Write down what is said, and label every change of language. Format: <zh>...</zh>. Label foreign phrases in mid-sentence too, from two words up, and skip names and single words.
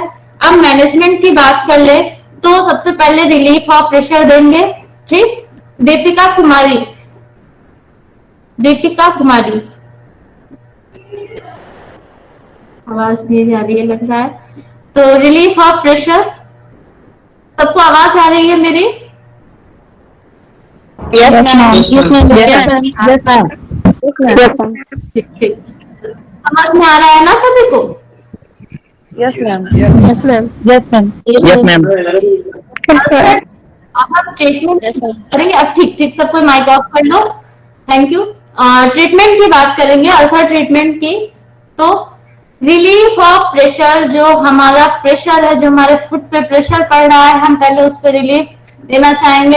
<hi>अब मैनेजमेंट की बात कर ले तो सबसे पहले</hi> <en>relief of pressure</en> <hi>देंगे। ठीक, दीपिका कुमारी, दीपिका कुमारी आवाज नहीं जा रही है लग रहा है, तो</hi> <en>relief of pressure,</en> <hi>सबको आवाज आ रही है मेरी?</hi> <en>Yes, ma'am. Yes, ma'am. Yes, ma'am. Yes, ma'am. Yes, ma'am.</en> <hi>ठीक ठीक, समझ में आ रहा है ना सभी को?</hi> <en>Yes, ma'am. Yes, ma'am. Yes, ma'am. Yes, ma'am.</en> <hi>अब हम ट्रीटमेंट करेंगे। अब ठीक ठीक, सबको</hi> <en>mic off</en> <hi>कर लो,</hi> <en>thank you.</en> <hi>ट्रीटमेंट की बात करेंगे,</hi> <en>ulcer treatment</en> <hi>की। तो</hi> <en>relief of pressure,</en> <hi>जो हमारा प्रेशर है, जो हमारे फुट पे प्रेशर पड़ रहा है, हम पहले उस पर रिलीफ देना चाहेंगे।</hi>